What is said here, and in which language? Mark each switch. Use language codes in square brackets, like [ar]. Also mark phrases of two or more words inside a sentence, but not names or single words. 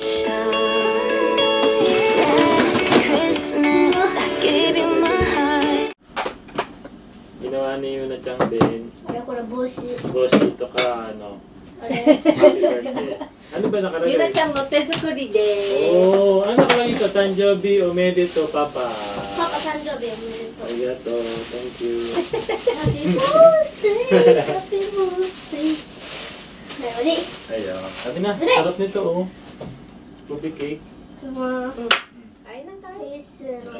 [tl] Ginawa ni Yuna-chan din. Boshi. Boss, ito ka, [en] happy birthday. [tl] Ano ba nakalagay? [ja] ユナちゃんの手作りです. [tl] Oh, ano nakalagay ito? [ja] 誕生日おめでとう、パパ. パパ、誕生日おめでとう. Arigato, [en] thank you. Happy birthday! Happy birthday! [tl] Uli. Ayun. Sabi na, sarap nito, oh. Ruby cake. Mas. Kain na tayo. Please.